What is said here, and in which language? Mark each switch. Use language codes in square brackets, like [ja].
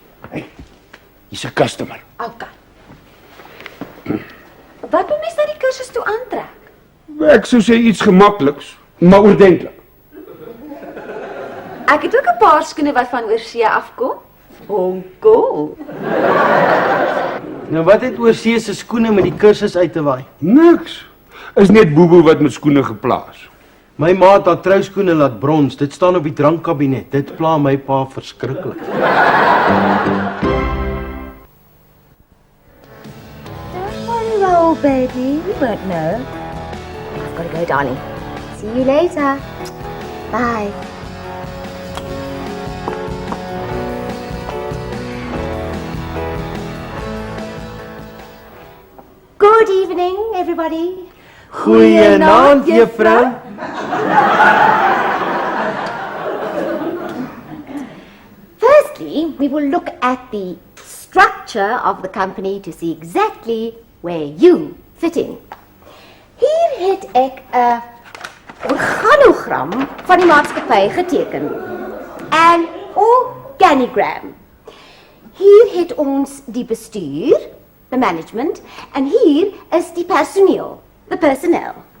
[af] Hey, hier's 'n customer. Okay. Wat moet mens na die kursus toe aantrek? Ek sou sê iets gemakliks, maar oordentlik. Ek het ook 'n paar skoene wat van oorsee afkom. Hong Kong. Nou wat het oorsee se skoene met die kursus uit te waai? Niks. Is net Bobo wat met skoene geplaas. My ma het haar trouskoene laat brons. Dit staan op die drankkabinet. Dit pla my pa verskriklik. [en] Don't worry, Raoul, baby. We won't know. I've got to go, darling. See you later. Bye. Good evening, everybody. [af] Goeienaand, juffrou. [en] Firstly, we will look at the structure of the company to see exactly where you fit in. [af] Hier het ek 'n organogram van die maatskappy geteken. [en] An organigram. [af] Hier het ons die bestuur, [en] the management, [af] en hier is die personeel, [en] the personnel.